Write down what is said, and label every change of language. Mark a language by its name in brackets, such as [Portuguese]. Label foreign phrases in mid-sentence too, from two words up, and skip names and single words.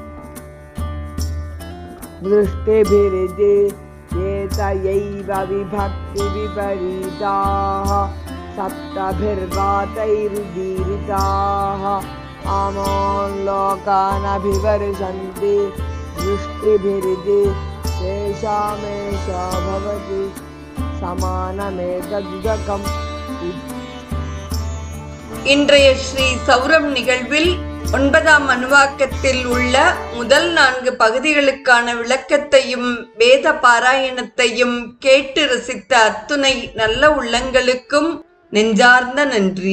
[Sanskrit] दृष्टिभिरिति एतयैव विभक्तिविपरीताः सप्तभिर्वातैरुदीरिताः अमोन् लोकान् अभिवर्षन्ति दृष्टिभिरिति तेषामेष भवति समानमेतदुदकम् [Tamil] இன்றைய ஸ்ரீ சௌரம் நிகழ்வில் 9ஆம் அணுவாக்கத்தில் உள்ள முதல் 4 பகுதிகளுக்கான விளக்கத்தையும் வேத பாராயணத்தையும் கேட்டு ரசித்த அத்துணை நல்ல உள்ளங்களுக்கும் நெஞ்சார்ந்த நன்றி.